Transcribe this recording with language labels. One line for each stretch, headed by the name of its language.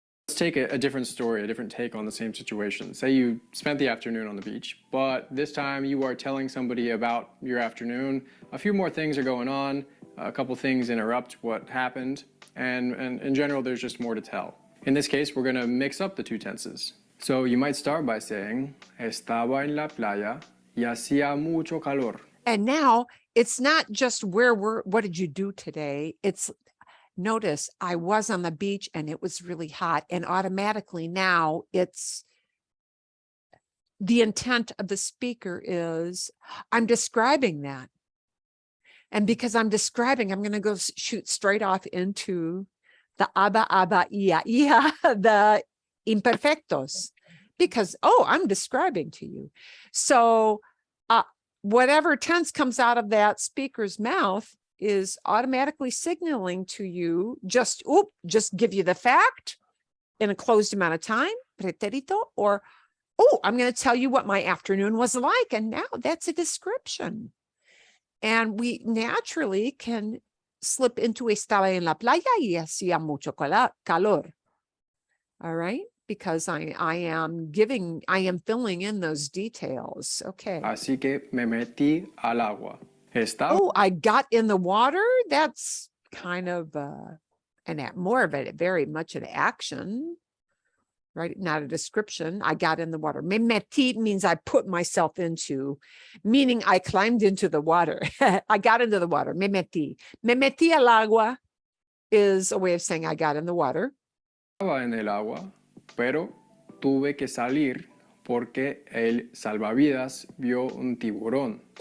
English: Let's take a different story, a different take on the same situation. Say you spent the afternoon on the beach, but this time you are telling somebody about your afternoon. A few more things are going on, a couple things interrupt what happened, and in general, there's just more to tell. In this case, we're going to mix up the two tenses. So you might start by saying,
Spanish: estaba en la playa y hacía mucho calor.
English: And now it's not just what did you do today? It's notice I was on the beach and it was really hot, and automatically now it's the intent of the speaker is I'm describing that. And because I'm describing, I'm going to go shoot straight off into the aba, ia, the imperfectos, because, I'm describing to you. So whatever tense comes out of that speaker's mouth is automatically signaling to you just give you the fact in a closed amount of time, preterito, or, I'm going to tell you what my afternoon was like. And now that's a description. And we naturally can slip into
Spanish: estaba en la playa y hacía mucho calor.
English: All right. Because I am filling in those details. Okay.
Spanish: Así que me metí al agua.
English: I got in the water. That's kind of more of it, very much an action, right? Not a description. I got in the water. Me metí means I put myself into, meaning I climbed into the water. I got into the water. Me metí.
Spanish: Me metí al agua
English: is a way of saying I got in the water.
Spanish: Estaba en el agua, pero tuve que salir porque el salvavidas vio un tiburón.